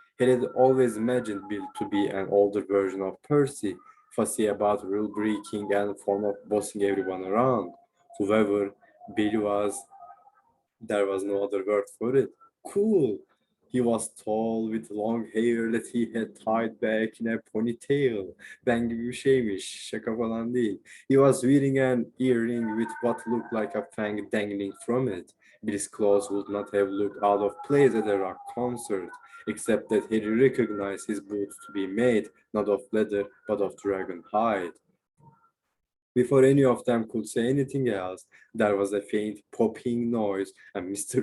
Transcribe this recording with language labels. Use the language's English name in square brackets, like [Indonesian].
[English] Harry had always imagined Bill to be an older version of Percy, fussy about rule breaking and fond of bossing everyone around. However, Bill was, there was no other word for it, cool. He was tall with long hair that he had tied back in a ponytail. [Turkish] Ben gibi bir şeymiş, şaka falan değil. [English] He was wearing an earring with what looked like a fang dangling from it. Bill's clothes would not have looked out of place at a rock concert, except that Harry recognized his boots to be made not of leather but of dragon hide. Before any of them could say anything else, there was a faint popping noise, and Mr.